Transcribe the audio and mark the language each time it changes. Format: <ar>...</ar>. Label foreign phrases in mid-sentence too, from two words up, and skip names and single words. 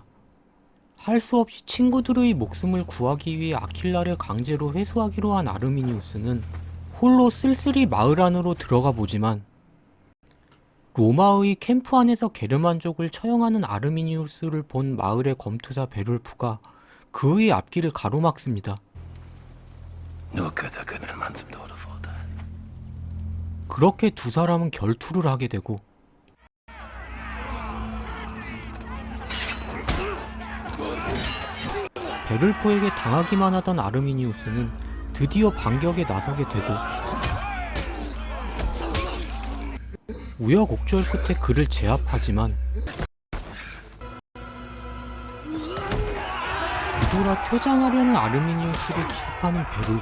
<ko>할 수 없이 친구들의 목숨을 구하기 위해 아킬라를 강제로 회수하기로 한 아르미니우스는 홀로 쓸쓸히 마을 안으로 들어가 보지만 로마의 캠프 안에서 게르만족을 처형하는 아르미니우스를 본 마을의 검투사 베룰프가 그의 앞길을 가로막습니다.</ko> <de>Nur Götter können einen Mann zum Tode verurteilen.</de> <ko>그렇게 두 사람은 결투를 하게 되고 베를프에게 당하기만 하던 아르미니우스는 드디어 반격에 나서게 되고 우여곡절 끝에 그를 제압하지만 뒤돌아 퇴장하려는 아르미니우스를 기습하는 베를프.</ko>